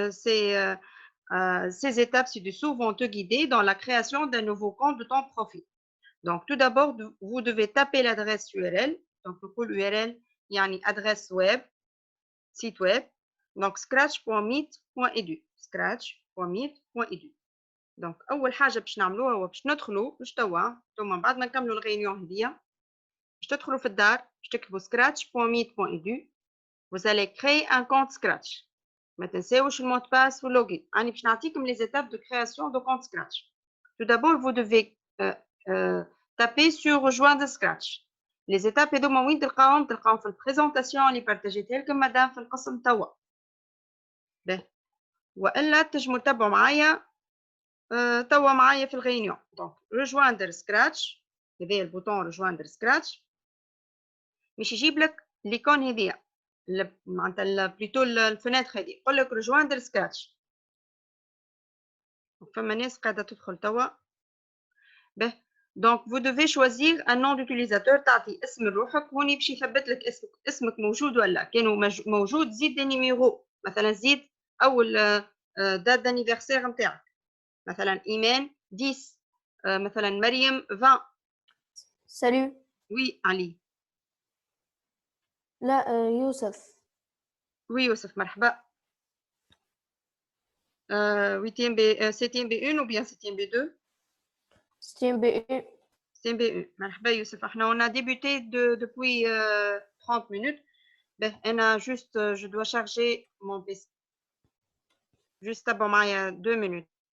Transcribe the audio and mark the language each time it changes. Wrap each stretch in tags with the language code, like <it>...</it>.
<fr>Ces étapes ci-dessous vont te guider dans la création d'un nouveau compte de ton profil. Donc, tout d'abord, vous devez taper l'adresse URL. Donc, le URL, il y a une adresse web, site web. Donc, scratch.meet.edu. Scratch.meet.edu. Donc,</fr> <ar>أول حاجة باش نعملوها هو باش ندخلوا باش توا بعد ما نكملوا الغينيون هذيا باش تدخلوا في الدار باش تكتبوا scratch.meet.edu.</ar> <fr>Vous allez créer un compte Scratch.</fr> <ar>ما تنساوش المot de passe واللوجين. أنا باش نعطيكم</ar> <fr>les étapes de création de compte Scratch. Tout d'abord, vous devez taper sur rejoindre Scratch. Les étapes</fr> <ar>هذوما وين تلقاهم في البريزونطاسيون اللي بارتاجيتها لكم مدام في القسم توا. باهي والا تنجموا تتبعوا معايا توا معايا في الغينيون. دونك</ar> <fr>rejoindre Scratch</fr> <ar>هذا البوطون rejoindre Scratch باش يجيب لك ليكون هذيا معناتها بليتو الفناتر هذه يقول لك rejoindre Scratch. فما ناس قاعده تدخل توا. باهي دونك</ar> <fr>vous devez choisir un nom d'utilisateur.</fr> <ar>تعطي اسم لروحك هوني باش يثبت لك اسمك موجود ولا كانوا موجود زيد دي نيميرو مثلا زيد اول دات دانيفرسير نتاعك مثلا ايمان 10 مثلا مريم 20. سالو. وي علي. لا يوسف. وي يوسف مرحبا.</ar> <fr>8e B 7e B1 ou bien 7e B2 7e B1.</fr> <ar>7e B1 مرحبا يوسف. احنا</ar> <fr>on a débuté depuis 30 minutes. Ben</fr> <ar>انا</ar> <fr>juste je dois charger mon PC. Juste</fr> <ar>تبعوا معايا</ar> <fr>2 minutes.</fr>